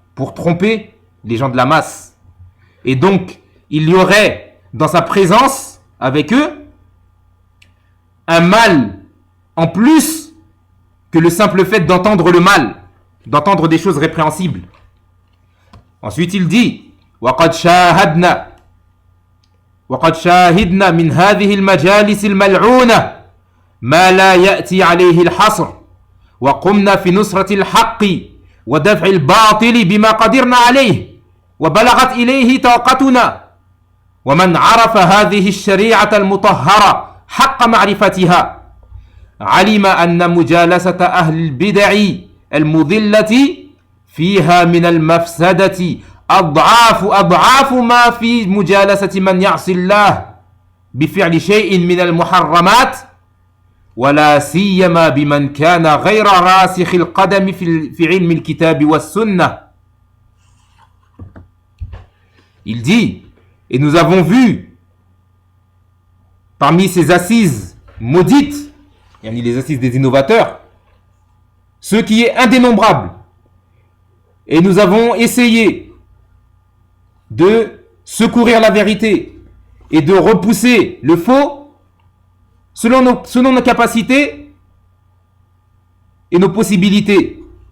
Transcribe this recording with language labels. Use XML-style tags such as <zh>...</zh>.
<fr>Pour tromper les gens de la masse. Et donc, il y aurait dans sa présence avec eux un mal en plus que le simple fait d'entendre le mal, d'entendre des choses répréhensibles. Ensuite, il dit</fr> <ar>وَقَدْ شَاهِدْنَا مِنْ هَذِهِ الْمَجَالِسِ الْمَلْعُونَةِ مَا لَا يَأْتِي عَلَيْهِ الْحَصْرِ وَقُمْنَا فِي نُصْرَةِ الْحَقِّ وَدَفْعِ الْبَاطِلِ بِمَا قَدِرْنَا عَلَيْهِ وَبَلَغَتْ إِلَيْهِ طَاقَتُنَا ومن عرف هذه الشريعة المطهرة حق معرفتها علم أن مجالسة أهل البدع المضلة فيها من المفسدة أضعاف ما في مجالسة من يعصي الله بفعل شيء من المحرمات ولا سيما بمن كان غير راسخ القدم في علم الكتاب والسنة.</ar> <fr>Il dit: et nous avons vu parmi ces assises maudites, les assises des innovateurs, ce qui est indénombrable. Et nous avons essayé de secourir la vérité et de repousser le faux selon nos capacités et nos possibilités.</fr>